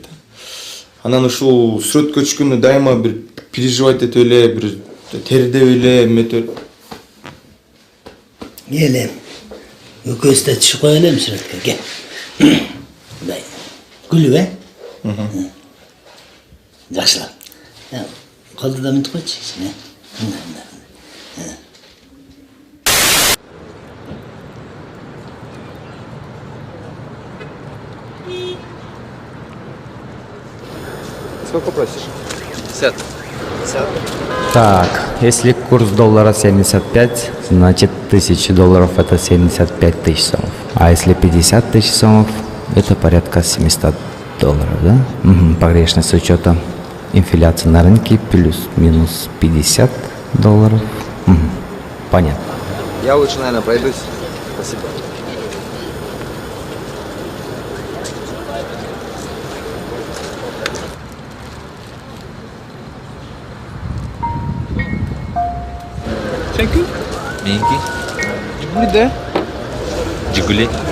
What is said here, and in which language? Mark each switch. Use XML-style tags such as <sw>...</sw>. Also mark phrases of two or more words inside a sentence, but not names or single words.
<ky>Анан ушул сүрөткө чыкканда дайыма бир переживать этип эле, бир тердеп эле эметип. Келем. Өкөз да түшүп коелем сүрөткө. Кел. Мындай. Күлүп, Жакшылап. Колду да мынтип койчу.</ky> <ru>Сколько просишь? 50. Так, если курс доллара 75, значит 1000 долларов это 75 тысяч сомов. А если 50 тысяч сомов, это порядка 700 долларов, да? Погрешность с учетом инфляции на рынке плюс-минус 50 долларов. Понятно. Я лучше, наверное, пройдусь. Спасибо.</ru> <ky>Сенки? Меники? Жигулиде? Жигули.</ky>